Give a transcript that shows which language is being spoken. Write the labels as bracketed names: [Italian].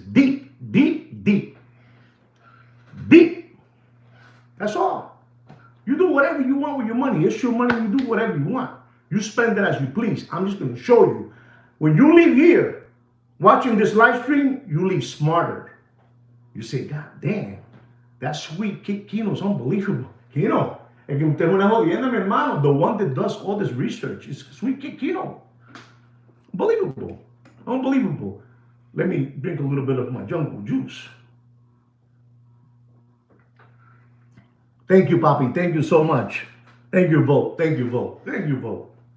[English] Deep, deep, deep. Deep. That's all. You do whatever you want with your money. It's your money. You do whatever you want. You spend it as you please. I'm just going to show you. When you leave here watching this live stream, you leave smarter. You say, God damn, that sweet Kino's unbelievable. [Spanish] Kino, el que usted es una jodienda, mi hermano. [English] The one that does all this research is sweet Kino. Unbelievable. Unbelievable. Let me drink a little bit of my jungle juice. Thank you, Papi. Thank you so much. Thank you, Vote. Thank you, Vote. Thank you, Vote.